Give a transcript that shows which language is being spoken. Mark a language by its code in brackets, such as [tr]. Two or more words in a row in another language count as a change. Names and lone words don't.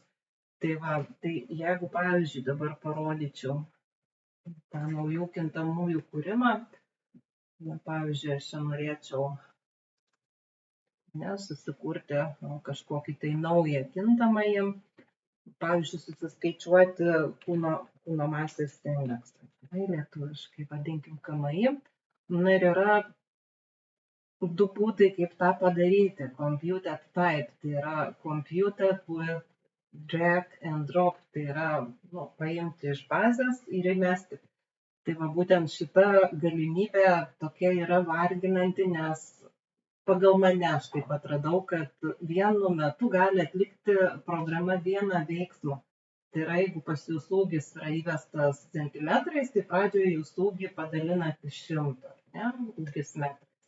[lt] Tai jeigu, pavyzdžiui, dabar parodyčiau tą naujų kintamųjų kūrimą, pavyzdžiui, aš čia norėčiau susikurti kažkokį tai naują kintamąjį, pavyzdžiui, susiskaičiuoti kūno masės indeksą. Lietuviškai vadinkim KMI. Ir yra du būdai, kaip tą padaryti. [en] Computed type, [lt] tai yra [en] computed with drag and drop, [lt] tai yra paimti iš bazės ir įmesti. Tai būtent šita galimybė tokia yra varginanti, nes pagal mane aš taip atradau, kad vienu metu gali atlikti programa vieną veiksmą. Tai yra, jeigu pas jūsų ūgis yra įvestas centimetrais, tai pradžioje jūsų ūgį padalinat iš 100, ūgis metrais.